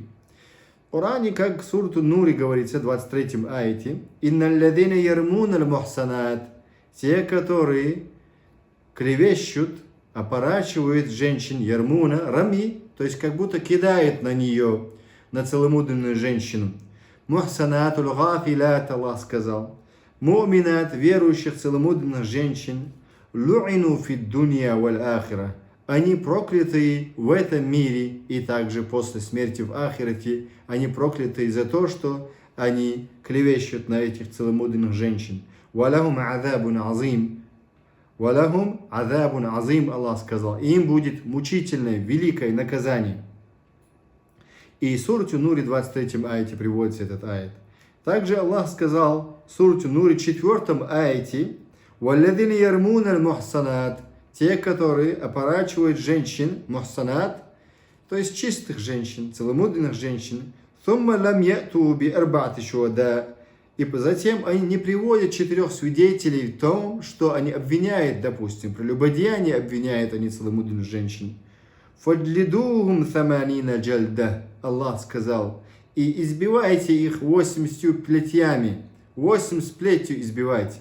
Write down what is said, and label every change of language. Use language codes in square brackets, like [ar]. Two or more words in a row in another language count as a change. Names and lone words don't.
[ru] В Коране, как в сурату Нури говорится, в 23 аяте, [ar] «إن الذين يرمون المحصنات», [ru] те, которые клевещут, опорачивают женщин, ярмуна, рами, то есть как будто кидает на нее, на целомудренную женщину. [ar] المحصنات الغافلات, [ru] Аллах сказал, му'минат, верующих целомудренных женщин, [ar] لعنوا في الدنيا والآخرة, [ru] они проклятые в этом мире и также после смерти в ахирате, они проклятые за то, что они клевещут на этих целомудренных женщин. [ar] ولهم عذاب عظيم. ولهم عذاب عظيم, [ru] Аллах сказал, им будет мучительное, великое наказание. И в сурате Нури 23 аяте приводится этот аят. Также Аллах сказал в сурате Нури 4 аяте, [ar] «والذين يرمون المحصنات», [ru] те, которые опорачивают женщин, мухсанат, то есть чистых женщин, целомудренных женщин, [ar] «ثم لم يأتوا بأربعة شهداء», [ru] и затем они не приводят 4 свидетелей в том, что они обвиняют, допустим, прелюбодеяние обвиняют они целомудренных женщин. [ar] «فاجلدوهم ثمانين جلدة», [ru] Аллах сказал, и избивайте их 80 плетьями, 80 плетью избивайте.